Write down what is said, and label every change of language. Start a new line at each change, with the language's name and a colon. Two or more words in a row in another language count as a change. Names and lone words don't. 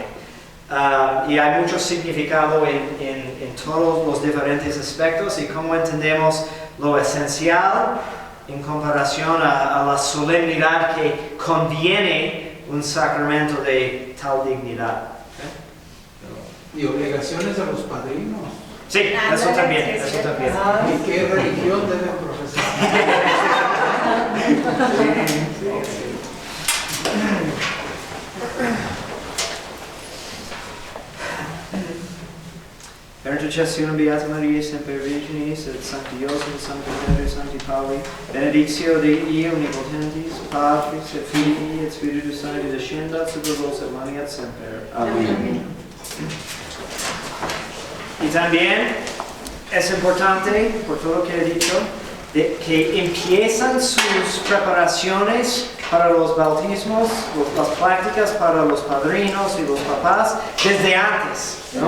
Spanish: Y hay mucho significado en todos los diferentes aspectos y cómo entendemos lo esencial en comparación a la solemnidad que conviene un sacramento de tal dignidad. Y obligaciones de los padrinos. Sí, eso también. ¿Y qué religión deben profesar?
Latin: Per intercessione Beata Maria, sempre Virginis, et Sancti Joseph, et Sancti Pedro, Sancti Pauli, benedictio Dei omnipotentis, Patris et Filii et Spiritus Sancti, descendat
Spanish: sobre vos
Latin: et maniat semper.
Spanish: Amén. Y también es importante, por todo lo que he dicho, que empiezan sus preparaciones para los bautismos, las prácticas para los padrinos y los papás desde antes, ¿no?